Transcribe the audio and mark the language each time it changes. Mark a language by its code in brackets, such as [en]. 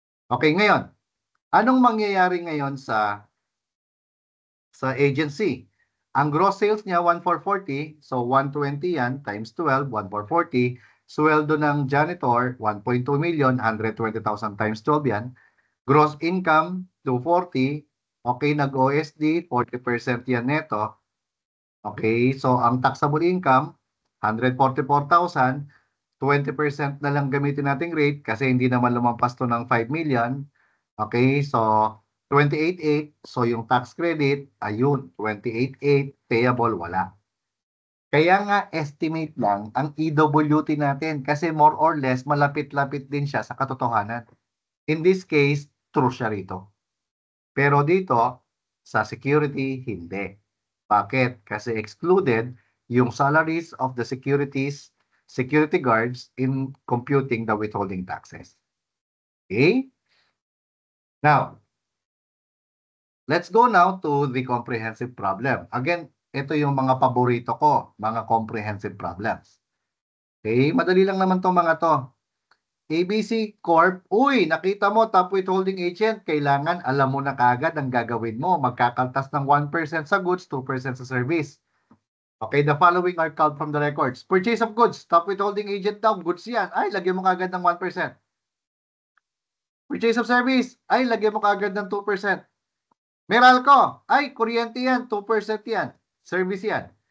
[tl] Okay, ngayon, anong mangyayari ngayon sa agency? Ang gross sales niya, 1,440, so 120 yan, times 12, 1,440. Sweldo ng janitor, 1.2 million, 120,000 times 12 yan. Gross income, 240. Okay, nag-OSD, 40% yan neto. Okay, so ang taxable income, 144,000, 20% na lang gamitin nating rate kasi hindi naman lumampas to ng 5 million. Okay, so 28,800, so yung tax credit, ayun, 28,800, payable, wala. Kaya nga estimate lang ang EWT natin kasi [en] more or less [tl] malapit-lapit din siya sa katotohanan. [en] In this case, [tl] true siya rito. Pero dito, sa security, hindi. Bakit? [en] Kasi excluded yung salaries of the security guards in computing the withholding taxes. Okay? Now, let's go now to the comprehensive problem. [tl] Again, ito yung mga paborito ko, mga comprehensive problems. Okay? Madali lang naman to mga to. ABC Corp, uy, nakita mo, top withholding agent, kailangan alam mo na kagad ang gagawin mo. Magkakaltas ng 1% sa goods, 2% sa service. [en] Okay, the following are called from the records. [tl] Purchase of goods, top withholding agent daw, goods yan. Ay, lagyan mo kagad ng 1%. Purchase of service, ay, lagyan mo kagad ng 2%. Meralco, ay, kuryente yan, 2% yan. Service yan.